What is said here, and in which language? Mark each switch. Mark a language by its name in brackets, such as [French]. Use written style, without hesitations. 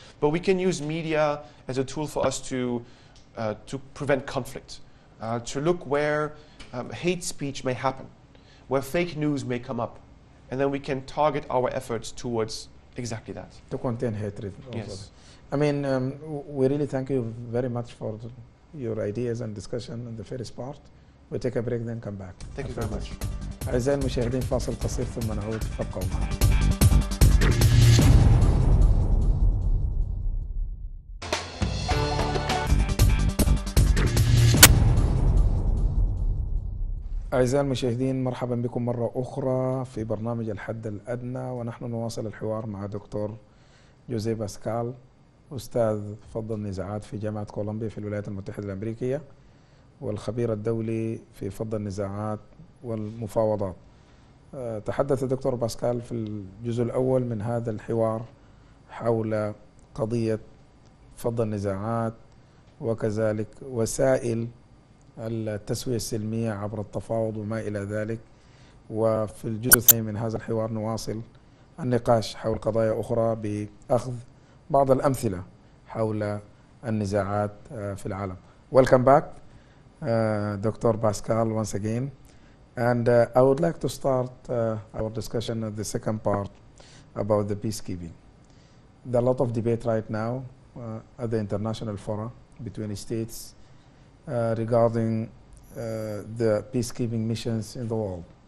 [English] But we can use media as a tool for us to prevent conflict, to look where hate speech may happen, where fake news may come up, and then we can target our efforts towards exactly that. To contain hatred. Also. Yes. I mean, we really thank you very much for your ideas and discussion in the first part. We take a break then come back. Thank you very much. [Arabic] أعزائي المشاهدين فاصل قصير ثم نعود فابقوا معنا. أعزائي المشاهدين مرحبا بكم مرة أخرى في برنامج الحد الأدنى، ونحن نواصل الحوار مع دكتور جوزيف باسكال، أستاذ فض النزاعات في جامعة كولومبيا في الولايات المتحدة الأمريكية، والخبير الدولي في فض النزاعات والمفاوضات. تحدث الدكتور باسكال في الجزء الأول من هذا الحوار حول قضية فض النزاعات وكذلك وسائل التسوية السلمية عبر التفاوض وما إلى ذلك. وفي الجزء الثاني من هذا الحوار نواصل النقاش حول قضايا أخرى بأخذ بعض الأمثلة حول النزاعات في العالم. [English] Welcome back, Dr. Pascal, once again. And I would like to start our discussion at the second part about the peacekeeping. There are a lot of debate right now at the international forum between states regarding the peacekeeping missions in the world.